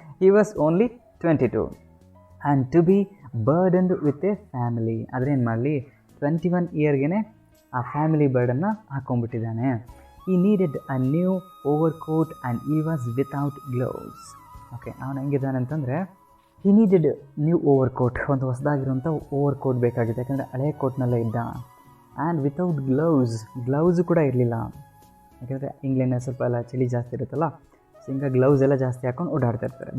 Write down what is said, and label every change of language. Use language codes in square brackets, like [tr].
[en] He was only 22 and to be burdened with a family. [kn] ಅದ್ರೇನು ಮಾಡಲಿ, 21 ಇಯರ್ಗೆ ಆ family ಬರ್ಡನ್ನ ಹಾಕೊಂಡ್ಬಿಟ್ಟಿದ್ದಾನೆ. [en] He needed a new overcoat and he was without gloves. [kn] Okay, ಅವನು ಹೆಂಗಿದ್ದಾನೆ ಅಂತಂದರೆ, [en] he needed new overcoat, [kn] ಒಂದು ಹೊಸದಾಗಿರುವಂಥ ಓವರ್ಕೋಟ್ ಬೇಕಾಗಿದೆ, ಯಾಕಂದರೆ ಹಳೆ ಕೋಟ್ನಲ್ಲೇ ಇದ್ದ. [en] and without gloves [kn] ಕೂಡ ಇರಲಿಲ್ಲ, ಯಾಕಂದರೆ ಇಂಗ್ಲೆಂಡ್ನಲ್ಲಿ ಸ್ವಲ್ಪ ಎಲ್ಲ ಚಳಿ ಜಾಸ್ತಿ ಇರುತ್ತಲ್ಲ, ಸೊ ಹಿಂಗೆ ಗ್ಲೌಸ್ ಎಲ್ಲ ಜಾಸ್ತಿ ಹಾಕೊಂಡು ಓಡಾಡ್ತಾ ಇರ್ತಾರೆ.